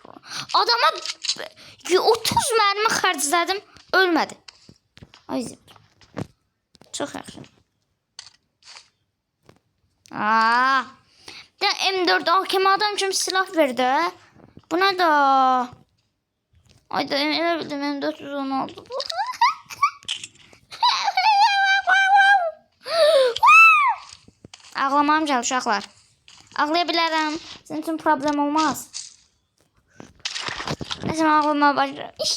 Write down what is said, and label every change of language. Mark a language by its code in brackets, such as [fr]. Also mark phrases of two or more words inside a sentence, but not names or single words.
[tr] Adama 30 mermi harcadım. Ölmedi. [az] Ay zibir. Çok yaxşı. [tr] De M4 AKM adam için silah verdi. [az] Bu ne da? Ay da elə bildim M416. Ağlamam gəlir uşaqlar. Ağlaya bilərəm. Sizin üçün problem olmaz. Nəsə ağlamaya başlayıram.